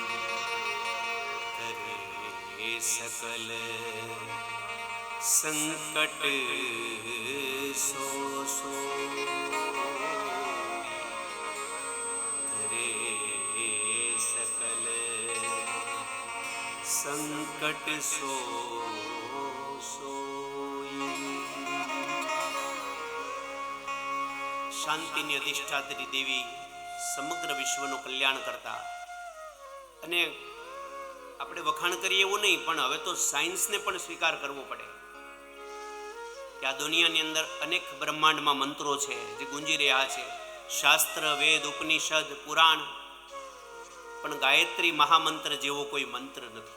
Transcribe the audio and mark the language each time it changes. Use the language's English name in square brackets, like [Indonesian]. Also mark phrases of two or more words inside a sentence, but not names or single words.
[Hindi] करे सकल संकट सो सो करे सकल संकट सो [Gujarati] શાંતિની અધિષ્ઠાત્રી દેવી સમગ્ર વિશ્વનું કલ્યાણ કરતા. અને આપણે વખાણ કરીએ એવું નહીં, પણ હવે તો સાયન્સને પણ સ્વીકાર કરવો પડે કે આ દુનિયાની અંદર અનેક બ્રહ્માંડમાં મંત્રો છે જે ગુંજી રહ્યા છે, શાસ્ત્ર, વેદ, ઉપનિષદ, પુરાણ, પણ ગાયત્રી મહામંત્ર જેવો કોઈ મંત્ર નથી.